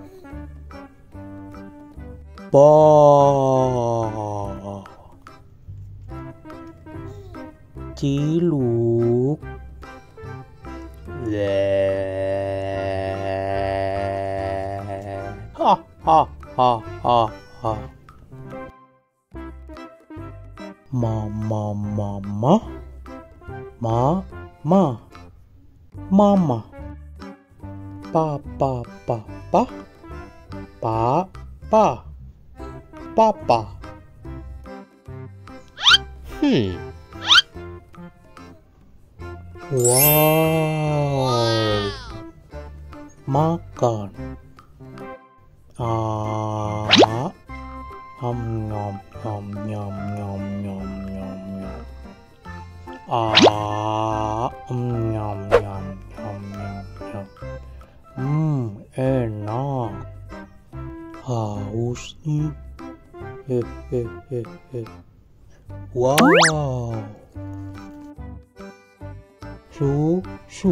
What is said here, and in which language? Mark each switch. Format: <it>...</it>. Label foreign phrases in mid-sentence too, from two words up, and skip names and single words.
<id>ba, Ciluk, le, ha ha ha ha ha, mama mama. Mama, papa, papa. Wow, makan. Nyom nyom nyom nyom nyom nyom nyom nyom. Nyam nyam nyam nyam nyam. Enak. Haus nih. Wow. Susu.</id>